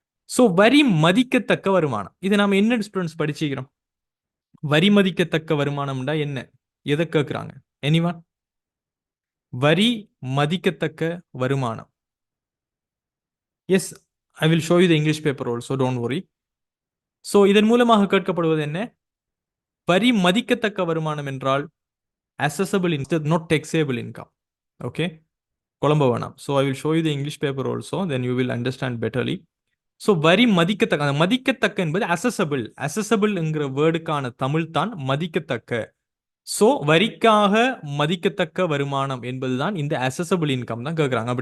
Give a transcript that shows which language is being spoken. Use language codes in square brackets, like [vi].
[ta] So வரி மதிக்கத்தக்க வருமானம், இதை நாம் என்ன ஸ்டூடெண்ட்ஸ் படிச்சுக்கிறோம்? வரி மதிக்கத்தக்க வருமானம்டா என்ன, எதை கேட்குறாங்க? எனிவன்? வரி மதிக்கத்தக்க வருமானம். [en] Yes, I will show you the English paper also, don't worry. [ta] So இதன் மூலமாக கேட்கப்படுவது என்ன? வரி மதிக்கத்தக்க வருமானம் என்றால் [en] accessible instead, not taxable income. Okay, [ta] குழம்ப வேணாம். [en] So I will show you the English paper also, then you will understand betterly. [ta] So வரி மதிக்கத்தக்க, அந்த மதிக்கத்தக்க என்பது அசசபிள். அசசபிள்ங்கிற வேர்டுக்கான தமிழ் தான் மதிக்கத்தக்க. ஸோ வரிக்காக மதிக்கத்தக்க வருமானம் என்பதுதான் இந்த அசசபிள் இன்கம் தான் கேட்குறாங்க.